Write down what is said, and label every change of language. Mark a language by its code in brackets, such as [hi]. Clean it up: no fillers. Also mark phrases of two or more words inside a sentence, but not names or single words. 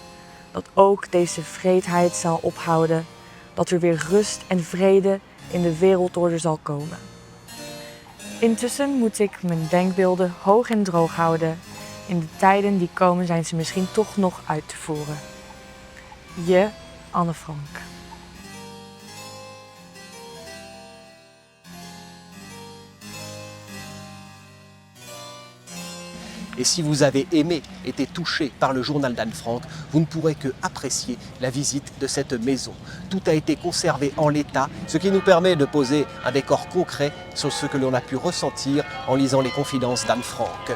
[nl] Dat ook deze wreedheid zal ophouden. Dat er weer rust en vrede in de wereldorde zal komen. Intussen moet ik mijn denkbeelden hoog en droog houden. In de tijden die komen zijn ze misschien toch nog uit te voeren. Je, Anne Frank. [fr] Et si vous avez aimé, été touché par le journal d'Anne Frank, vous ne pourrez que apprécier la visite de cette maison. Tout a été conservé en l'état, ce qui nous permet de poser un décor concret sur ce que l'on a pu ressentir en lisant les confidences d'Anne Frank.